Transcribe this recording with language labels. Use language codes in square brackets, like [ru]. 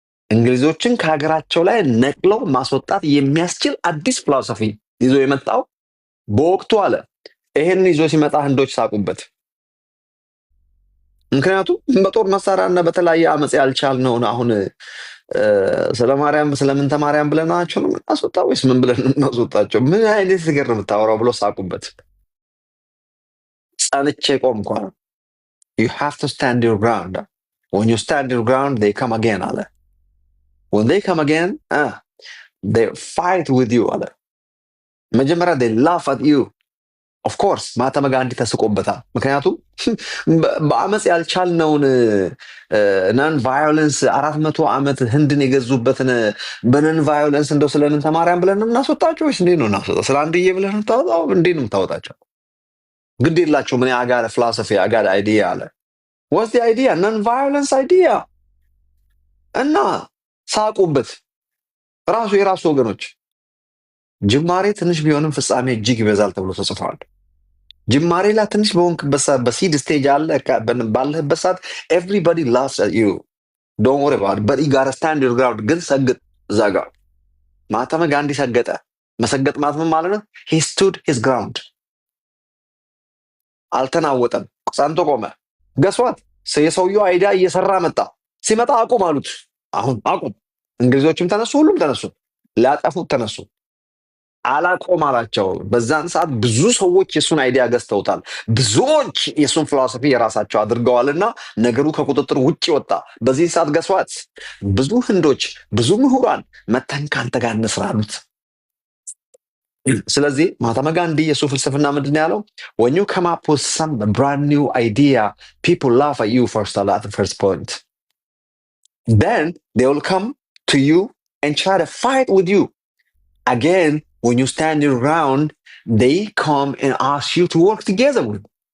[am] እንግሊዞችን ከሀገራቸው ላይ ነቅለው ማስወጣት የሚያስችል አዲስ ፊሎሶፊ ይዞ የመጣው በወቅቱ አለ። ይሄን ይዞ ሲመጣ ህንዶች ሳቁበት። ምክንያቱም በጦር መሳሪያና በተለያየ አመፅ ያልቻልነውን አሁን ስለ ማርያም ስለምንተ ማርያም ብለናቸው ነው የምናስወጣ ወይስ ምን ብለን እናስወጣቸው? ምን አይነት ነገር ነው የምታወራው ብሎ ሳቁበት። ጸንቼ ቆምኳ። [en] you have to stand your ground. when you stand your ground they come again [am] አለ። [en] when they come again they fight with you አለ። [am] መጀመሪያ [en] they laugh at you. of course [am] ማህተመ ጋንዲ ተስቆበታል። ምክንያቱም በአመፅ ያልቻልነውን ነን ቫዮለንስ 400 ዓመት ህንድን የገዙበትን በነን ቫዮለንስ እንደው ስለምን ተማሪያም ብለን ነው እናስወጣቸው ወይስ እንዴት ነው እናስወጣ? ስለ አንድዬ ብለን ነው ታወጣው? እንዴት ነው የምታወጣቸው? ግድ የላቸው ምን አጋር ፊሎሶፊ አጋር አይዲያ አለ። [en] what's the idea? [am] ነን ቫዮለንስ አይዲያ እና ሳቁበት። ራሱ የራሱ ወገኖች ጅማሬ ትንሽ ቢሆንም ፍጻሜ እጅግ ይበዛል ተብሎ ተጽፏል። ጅማሬ ላይ ትንሽ በሆንክበት ሰዓት በሲድ ስቴጅ አለ ባለህበት ሰዓት [en] everybody laughs at you. don't worry about it, but you gotta stand your ground. [am] ግን ሰግጥ እዛ ጋር ማህተመ ጋንዲ ሰገጠ። መሰገጥ ማለት ምን ማለት ነው? [en] he stood his ground. [am] አልተናወጠም፣ ጸንቶ ቆመ። ገስዋት የሰውየው አይዲያ እየሰራ መጣ። ሲመጣ አቁም አሉት። አሁን አቁም። እንግሊዞችም ተነሱ፣ ሁሉም ተነሱ፣ ሊያጠፉት ተነሱ። አላቆም አላቸው። በዛን ሰዓት ብዙ ሰዎች የሱን አይዲያ ገዝተውታል። ብዙዎች የሱን ፊሎሶፊ የራሳቸው አድርገዋልና ነገሩ ከቁጥጥር ውጭ ወጣ። በዚህ ሰዓት ገስዋት ብዙ ህንዶች፣ ብዙ ምሁራን መተን ካንተ ጋር እንስራ አሉት። ስለዚህ ማህተመ ጋንዲ የሱ ፍልስፍና ምንድን ነው ያለው? [en] when you come up with some brand new idea people laugh at you first at the first point, then they will come to you and try to fight with you again. when you stand your ground they come and ask you to work together with.